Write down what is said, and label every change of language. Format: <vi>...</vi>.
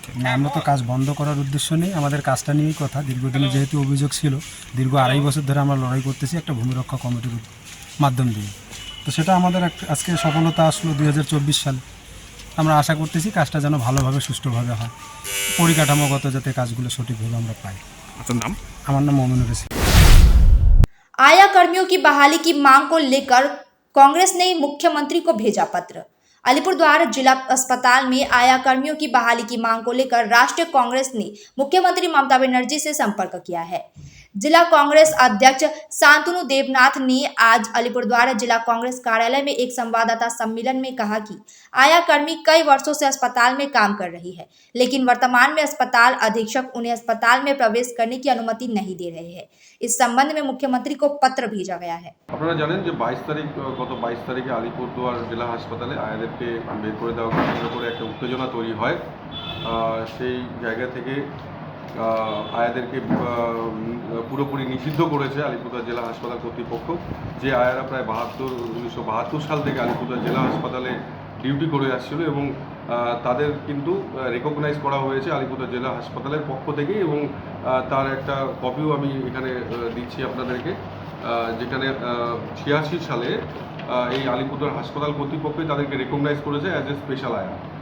<bn>না, আমরা তো কাজ বন্ধ করার উদ্দেশ্য নেই, আমাদের কাজটা নিয়েই কথা। দীর্ঘদিনে যেহেতু অভিযোগ ছিল, দীর্ঘ 2.5 বছর ধরে আমরা লড়াই করতেছি একটা ভূমিরক্ষা কমিটির মাধ্যম দিয়ে। তো সেটা আমাদের আজকে সফলতা আসলো 2024 সালে। আমরা আশা করতেছি কাজটা যেন ভালোভাবে সুষ্ঠুভাবে হয়, পরিকাঠামোগত যাতে কাজগুলো সঠিকভাবে আমরা পাই। আপনার নাম? আমার নাম মমিনুর রশিদ।</bn> <hi>आया कर्मियों की बहाली की मांग को लेकर कांग्रेस ने मुख्यमंत्री को भेजा पत्र। अलीपुरद्वार जिला अस्पताल में आया कर्मियों की बहाली की मांग को लेकर राष्ट्रीय कांग्रेस ने मुख्यमंत्री ममता बनर्जी से संपर्क किया है। जिला कांग्रेस अध्यक्ष शांतनु देवनाथ ने आज अलीपुरद्वार जिला कांग्रेस कार्यालय में एक संवाददाता सम्मेलन में कहा कि आया कर्मी कई वर्षों से अस्पताल में काम कर रही है, लेकिन वर्तमान में अस्पताल अधीक्षक उन्हें अस्पताल में प्रवेश करने की अनुमति नहीं दे रहे हैं। इस संबंध में मुख्यमंत्री को पत्र भेजा गया है।</hi> <bn>আপনারা জানেন যে 22 তারিখে আলিপুরদুয়ার জেলা হাসপাতালে আয়াদেরকে বের করে দেওয়ার কেন্দ্র করে একটা উত্তেজনা তৈরি হয়। সেই জায়গা থেকে আয়াদেরকে পুরোপুরি নিষিদ্ধ করেছে আলিপুরদুয়ার জেলা হাসপাতাল কর্তৃপক্ষ। যে আয়ারা প্রায় 1972 সাল থেকে আলিপুরদুয়ার জেলা হাসপাতালে ডিউটি করে আসছিল এবং তাদের কিন্তু রেকগনাইজ করা হয়েছে আলিপুরদুয়ার জেলা হাসপাতালের পক্ষ থেকে এবং তার একটা কপিও আমি এখানে দিচ্ছি আপনাদেরকে, যেখানে 86 সালে এই আলিপুরদুয়ার হাসপাতাল কর্তৃপক্ষই তাদেরকে রেকগনাইজ করেছে</bn> <en>as a special</en> <bn>আয়া।</bn>